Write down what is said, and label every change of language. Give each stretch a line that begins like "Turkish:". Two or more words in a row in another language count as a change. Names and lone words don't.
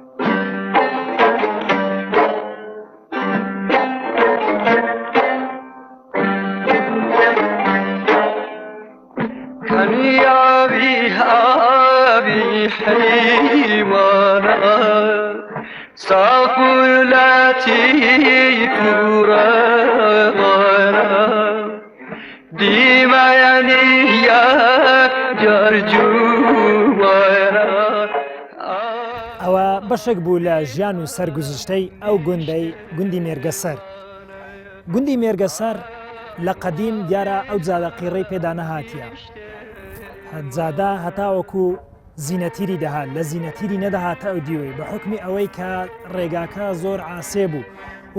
Central Kurdish: حيوانا صافولاتي كورانا ديما يعني يا جرجوانا ئەوە بەشێک بوو لە ژیان و سەرگوزشتەی ئەو گوندی مێرگەسەر گوندی مێرگەسەر لە قەدیم دیارە ئەو جادە قیڕەی پێدا نەهاتیە جادا هەتاوەکو زینەتیری دەهات لە زینەتیری نەدەهاتە ئەو دیوەی بە حکمی ئەوەی کە ڕێگاکە زۆر ئاسێ بوو و